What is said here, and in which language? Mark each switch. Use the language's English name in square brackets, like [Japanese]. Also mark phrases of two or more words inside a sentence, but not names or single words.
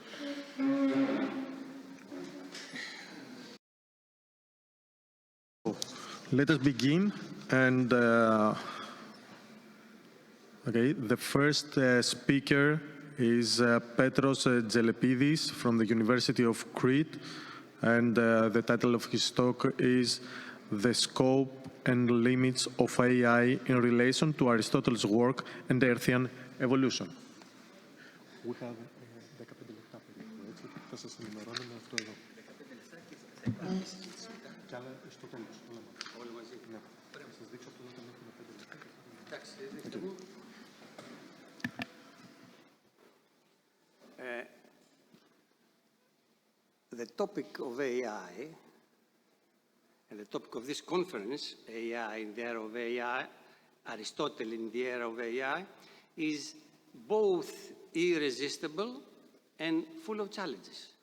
[English] Let us begin, and okay, the first speaker is Petros Gelepidis from the University of Crete, and the title of his talk is The Scope and Limits of AI in Relation to Aristotle's Work and Earthian Evolution. We have [Greek] 15 λεπτά περίπου, έτσι, θα σας ενημερώνουμε αυτό εδώ. Και άλλα στο τέλος, όλοι μαζί. Ναι, θα σας δείξω αυτό όταν έχουμε 5 λεπτά. Εντάξει, δείξτε μου. [English] The topic of AI, and the topic of this conference, AI in the era of AI, Aristotle in the era of AI, is both irresistible and full of challenges.